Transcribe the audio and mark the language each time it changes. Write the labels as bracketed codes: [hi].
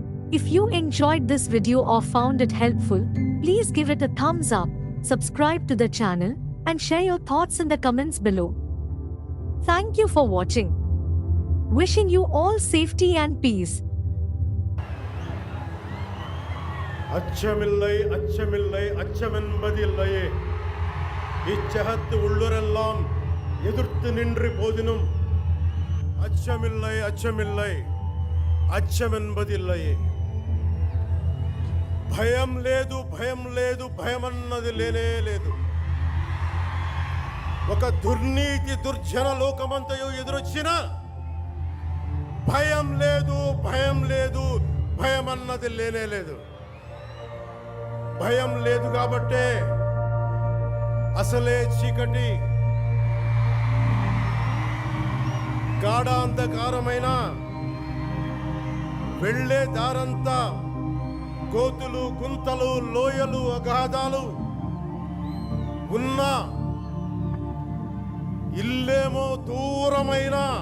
[en] If you enjoyed this video or found it helpful, please give it a thumbs up, subscribe to the channel, and share your thoughts in the comments below. Thank you for watching. Wishing you all safety and peace. [ta] அச்சமில்லை அச்சமில்லை அச்சமென்பதில்லையே இச்சகத்து உள்ளுரெல்லாம் எதிர்த்து நின்று போதினும் அச்சமில்லை அச்சமில்லை అచ్చమెన్బదిల్లయే [te] భయం లేదు భయం లేదు భయమన్నది లేనే లేదు. ఒక దుర్నీతి దుర్జన లోకమంతయు ఎదురొచ్చినా భయం లేదు భయం లేదు భయమన్నది లేనే లేదు. భయం లేదు కాబట్టే అసలే చీకటి గాఢాంధకారమైన వెళ్ళే దారంతా గోతులు గుంతలు లోయలు అగాధాలు ఉన్న ఇల్లేమో దూరమైన